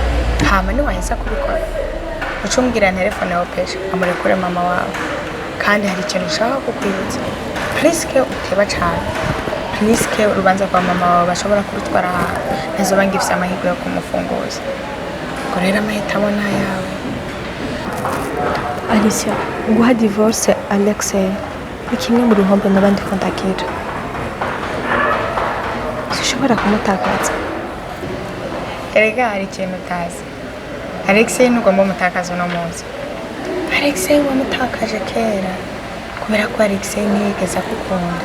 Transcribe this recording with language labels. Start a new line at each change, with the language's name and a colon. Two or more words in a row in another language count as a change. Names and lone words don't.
Rundi: Hama niwaheza kubikora ucumbwira telefone yawe pesha amurekure mama wawe kandi hari ikintu ushaka kukwibutsa Priske uteba cyane Priske urubanza kwa mama wawe bashobora kurutwara ahantu ntazoba ngifise amahirwe yo kumufunguza ngo rero amahitamo n'ayawe. Alicia, guha divorce Alexei ni kimwe mu ruhombo n'abandi kontakira. Sishobora kumutakaza. Erega hari ikintu utazi. Alexei ntugomba umutakaza uno munsi. Alexei wamutakaje kera kubera ko Alexei ntiyigeze akukunda.